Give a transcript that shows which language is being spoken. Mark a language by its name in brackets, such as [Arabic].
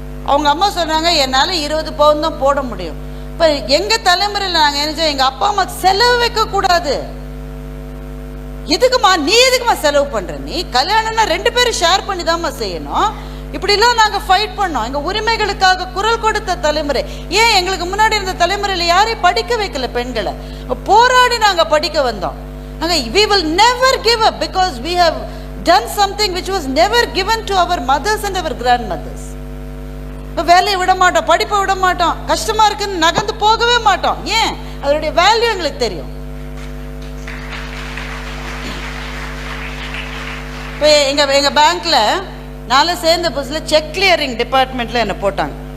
[Tamil] அவங்க அம்மா சொன்னாங்க என்னால 20 பவுன் தான் போட முடியும். இப்ப எங்க தலைமுறையில் நாங்க என்ன, எங்க அப்பா அம்மா செலவு வைக்க கூடாது. எதுக்குமா நீ எதுக்குமா செலவு பண்ற? நீ கல்யாணம்னா 2 பேரும் ஷேர் பண்ணி தான்மா செய்யணும். இப்படி எல்லாம் நாங்க ஃபைட் பண்ணோம். எங்க உரிமைகளுக்காக குரல் கொடுத்த தலைமுறை. ஏன் எங்களுக்கு முன்னாடி இருந்த தலைமுறையில யாரையும் படிக்க வைக்கல பெண்களை? போராடி நாங்க படிக்க வந்தோம். நாங்க [English] we will never give up because we have done something which was never given to our mothers and our grandmothers. [Tamil] இப்போ வேலையை விட மாட்டோம், படிப்பை விட மாட்டோம், கஷ்டமா இருக்குன்னு நகர்ந்து போகவே மாட்டோம். ஏன்? அதனுடைய வேல்யூ எங்களுக்கு தெரியும். இப்போ எங்க பேங்க்ல நாளை சேர்ந்த புதுசுல செக் கிளியரிங் டிபார்ட்மெண்ட்ல என்ன போட்டாங்க.